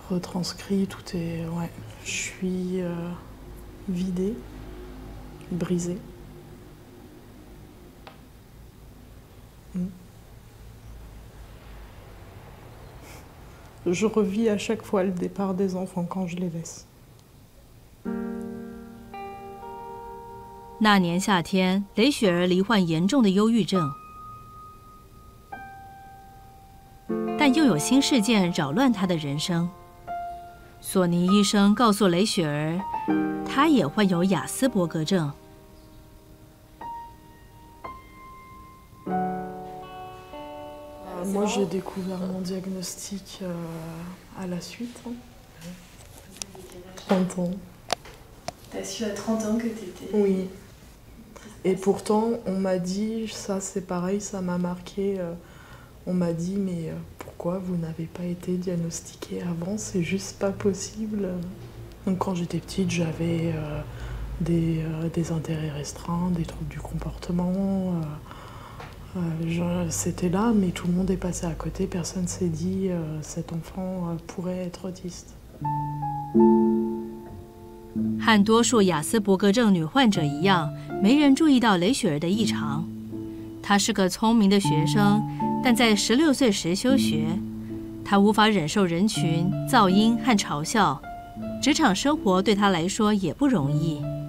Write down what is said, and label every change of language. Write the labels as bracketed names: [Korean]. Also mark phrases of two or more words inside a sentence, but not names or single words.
[French] Retranscrit, tout est... Ouais. Je suis vidée, brisée. Je revis à chaque fois le départ des enfants quand je les laisse. [Chinese] 那年夏天，雷雪儿罹患严重的忧郁症，但又有新事件扰乱她的人生。索尼医生告诉雷雪儿，她也患有亚斯伯格症。 [French] Moi, j'ai découvert mon diagnostic à la suite. 30 ans. T'as su à 30 ans que t'étais... Oui. Et pourtant, on m'a dit, ça c'est pareil, ça m'a marqué. On m'a dit, mais pourquoi vous n'avez pas été diagnostiqué avant? C'est juste pas possible. Donc quand j'étais petite, j'avais des intérêts restreints, des troubles du comportement. C'était là, mais tout le monde est passé à côté. Personne ne s'est dit cet enfant pourrait être autiste. [Chinese] 和多数亚斯伯格症女患者一样，没人注意到雷雪儿的异常。她是个聪明的学生，但在16岁时休学。她无法忍受人群、噪音和嘲笑，职场生活对她来说也不容易。